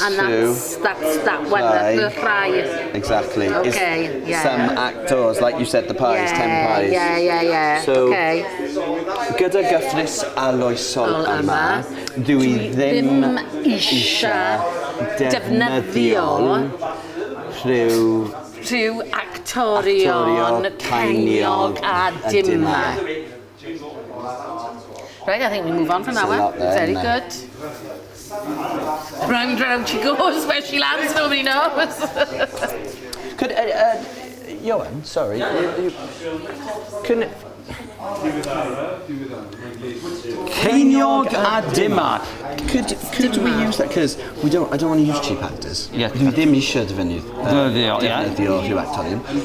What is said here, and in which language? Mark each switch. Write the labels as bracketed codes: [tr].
[en] and that's that one, the pi. Exactly. Okay, yeah. Some actors, like you said, the pi is 10 pies. Yeah. So, okay. [cy] Gyda gyfres aloesol yma, dwi ddim eisiau defnyddio rhyw actorion ceiniog a dimma. [en] Right, I think we move on from that one. Very good. Round she goes, where she lands, nobody knows. Could, Ioan, sorry, can... [cy] Ceiniog a dimma. [en] Could we use that? Because I don't want to use cheap actors. Yeah. [cy] Dwi ddim eisiau defnyddio rhyw actorion.